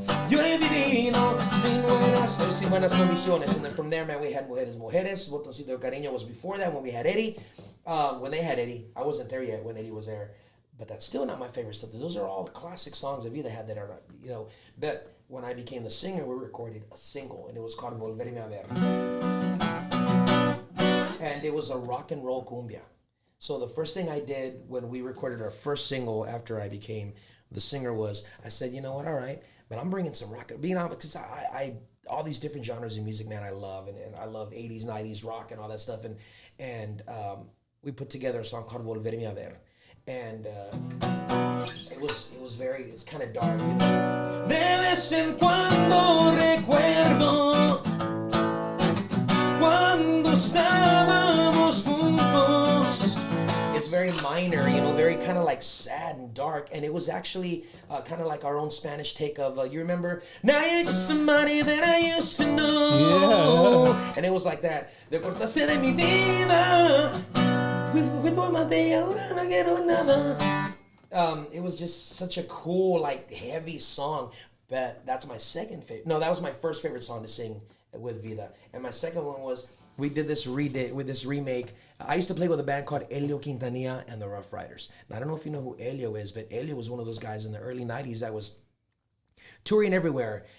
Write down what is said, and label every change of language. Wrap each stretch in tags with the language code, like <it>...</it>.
<es>Yo he vivido sin buenas condiciones.</es> <en>And then from there, man, we had Mujeres. Botoncito de Cariño was before that when we had Eddie. When they had Eddie, I wasn't there yet when Eddie was there. But that's still not my favorite stuff. Those are all the classic songs that Vida had that are, you know. But when I became the singer, we recorded a single, and it was called Volverme a Ver. And it was a rock and roll cumbia. So the first thing I did when we recorded our first single after I became the singer was, I said, you know what, all right, but I'm bringing some rock. Being honest, because I all these different genres of music, man, I love. And I love 80s, 90s rock and all that stuff. And we put together a song called Volverme a Ver. And it's kind of dark, you know.</en> <es>De vez en cuando recuerdo cuando estábamos juntos.</es> <en>It's very minor, you know, very kind of like sad and dark. And it was actually kind of like our own Spanish take of, you remember? Now you're just somebody that I used to know. Yeah. And it was like that.</en> <es>De cortaste de mi vida. Fui tu amante y ahora no quiero nada.</es> <en>It was just such a cool, like, heavy song. But that's my second favorite. No, that was my first favorite song to sing with Vida. And my second one was, we did this remake. I used to play with a band called Elio Quintanilla and the Rough Riders. Now, I don't know if you know who Elio is, but Elio was one of those guys in the early 90s that was touring everywhere.</en>